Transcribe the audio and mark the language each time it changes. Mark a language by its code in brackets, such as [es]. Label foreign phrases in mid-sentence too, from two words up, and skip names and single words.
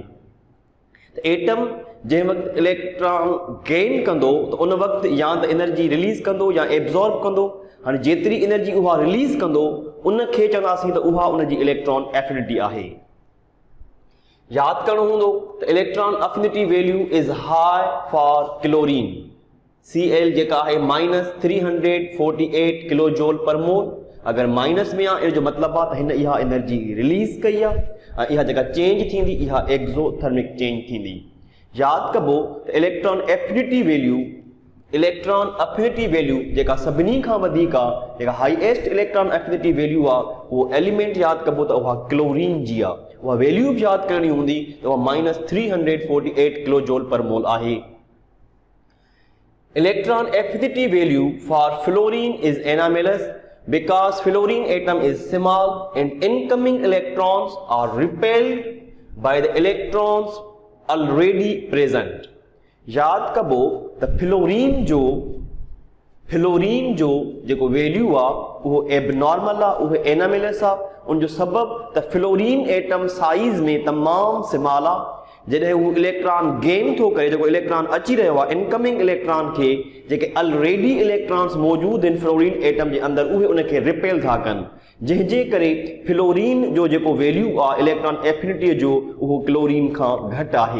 [sd] त एटम जंहिं वक़्तु [en] electron gain [sd] कंदो त उन वक़्तु या त [en] energy release [sd] कंदो या एब्जॉर्ब कंदो। हाणे जेतिरी एनर्जी उहा रिलीज़ कंदो उनखे चवंदासीं त उहा उनजी [en] electron affinity [sd] आहे। यादि करणो हूंदो त [en] electron affinity value is high for chlorine. [sd] Cl जेका आहे -348 [en] kilo joule per mole. [sd] अगरि माइनस में आहे, इन जो मतिलबु आहे त हिन इहा [en] energy release [sd] कई आहे ऐं इहा जेका चेंज थींदी इहा [en] exothermic change [sd] थींदी। यादि कबो त [en] electron affinity value [sd] जेका सभिनी खां वधीक आहे, जेका [en] highest electron affinity value [sd] आहे, उहो एलिमेंट यादि कबो त उहा क्लोरीन जी आहे। उहा वैल्यू बि यादि करणी हूंदी त उहा -348 [en] kilo joule per mole [sd] आहे। [en] Electron affinity value for fluorine is anomalous because fluorine atom is small and incoming electrons are repelled by the electrons already present। [sd] यादि कबो त फ्लोरीन जो जेको वैल्यू आहे उहो एबनॉर्मल आहे, उहो एनामेलस आहे। उन जो सबबु त [en] fluorine atom [sd] साइज़ में तमामु स्मॉल आहे। जॾहिं हू [en] electron gain [sd] थो करे, जेको इलेक्ट्रॉन अची रहियो आहे [en] incoming electron [sd] खे, जेके [en] already electrons [sd] मौजूदु आहिनि [en] fluorine atom [sd] जे अंदरि, उहे उनखे रिपेल था कनि, जंहिंजे करे फ्लोरीन जो जेको वैल्यू आहे [en] electron affinity [sd] जो उहो क्लोरीन खां घटि आहे।